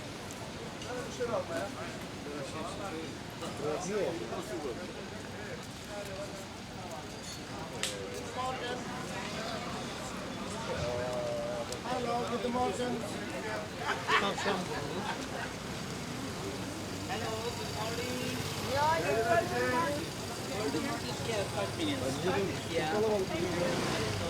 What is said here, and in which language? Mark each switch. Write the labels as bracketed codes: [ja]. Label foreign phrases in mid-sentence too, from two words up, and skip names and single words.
[tr] Hadi müşteri almaya. Yok. [de] Hallo, guten Morgen. [tr] Tamam. [en] Hello, good morning. [de] Ja, ja. [en] Yeah, 5 minutes. Yeah.